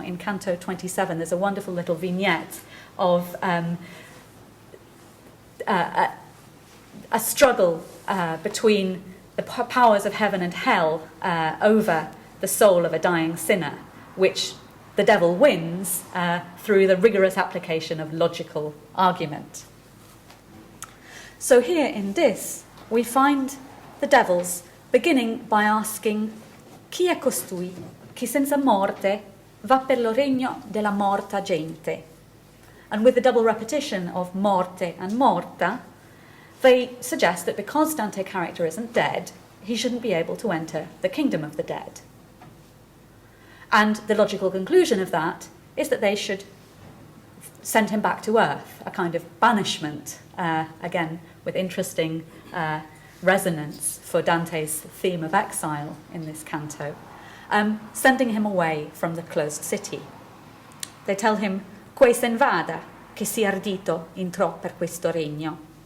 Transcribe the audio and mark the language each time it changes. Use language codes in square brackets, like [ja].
[en] In Canto 27, there's a wonderful little vignette of a struggle between the powers of heaven and hell over the soul of a dying sinner, which the devil wins through the rigorous application of logical argument. So here in this, we find the devils beginning by asking, [it] chi è costui, chi senza morte va per lo regno della morta gente? [en] And with the double repetition of morte and morta, they suggest that because Dante's character isn't dead, he shouldn't be able to enter the kingdom of the dead. And the logical conclusion of that is that they should send him back to earth, a kind of banishment, again, with interesting resonance for Dante's theme of exile in this canto, sending him away from the closed city. They tell him, [it] «Quei sen vada, che si ardito intrò per questo regno.